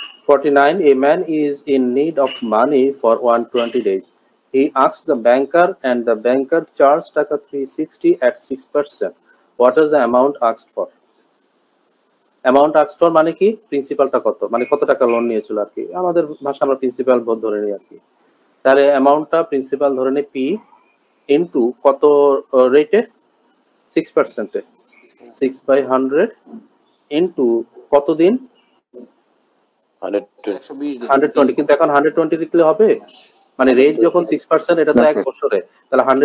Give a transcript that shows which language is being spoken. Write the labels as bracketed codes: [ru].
[en] $49 A man is in need of money for 120 days. He asks the banker and the banker charges taka 360 at 6%. What is the amount asked for? [bn] Amount asked for মানে কি প্রিন্সিপালটা কত মানে কত টাকা loan নিয়েছিল আর কি আমাদের ভাষা আমরা প্রিন্সিপাল ধরে নিই আর কি তাহলে অ্যামাউন্টটা প্রিন্সিপাল ধরে নিই P ইনটু কত রেটে 6% এ 6/100 ইনটু কত দিন 120 কিন্তু এখন 120 লিখলে হবে মানে রেট যখন 6% এটা তো এক বছরে তাহলে